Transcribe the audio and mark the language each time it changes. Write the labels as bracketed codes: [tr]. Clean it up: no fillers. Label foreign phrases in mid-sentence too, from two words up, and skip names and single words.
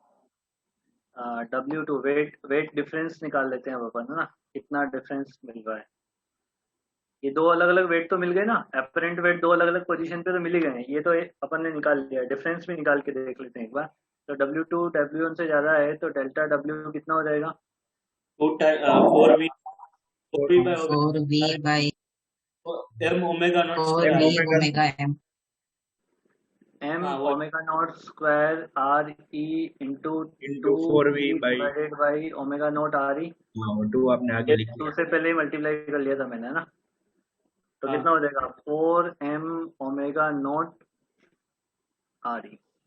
[hi] W2 [en] weight difference [hi] निकाल लेते हैं अब अपन, है ना, कितना डिफरेंस मिल रहा है। ये दो अलग अलग वेट तो मिल गए ना, [en] apparent weight [hi] दो अलग अलग पोजीशन पे तो मिल ही गए हैं, ये तो अपन ने निकाल लिया, डिफरेंस भी निकाल के देख लेते हैं एक बार। तो W2 W1 से ज्यादा है तो [en] delta W [hi] कितना हो जाएगा, [en] 4v by 4v by m omega not 4v square omega m। एम [hi] हाँ, वो- [en] omega not square r e into Into 4v by divided by omega not r e. [hi] 2 आपने आगे लिख टू लिया। से पहले ही मल्टीप्लाई कर लिया था मैंने, है ना, तो हाँ। कितना हो जाएगा 4m [en] omega not r e.